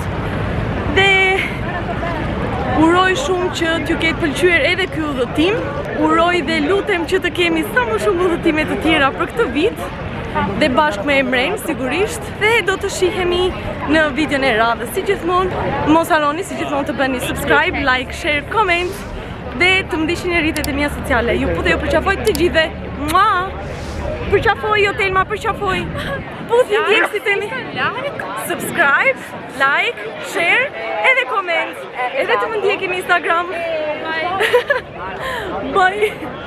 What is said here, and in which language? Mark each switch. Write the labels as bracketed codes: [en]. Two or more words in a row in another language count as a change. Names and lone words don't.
[sq] Dhe uroj shumë që t'ju ketë pëlqyer edhe ky udhëtim. Uroj dhe lutem që të kemi sa më shumë udhëtime të tjera për këtë vit. Dhe bashkë me Emren, sigurisht. Dhe do të shihemi në videon e radhës. Si gjithmonë, mos harroni si gjithmonë të bëni [en] subscribe, like, share, comment [sq] dhe të më ndiqni rrjetet e mia sociale. Ju ju përqafoj të gjithëve. Mua! Përqafoj, jo Telma, përqafoj. Puthi ndjekësit e mi. [en] Subscribe, like, share edhe comment. [sq] Edhe të më ndjekni në Instagram. [en] Bye. Bye.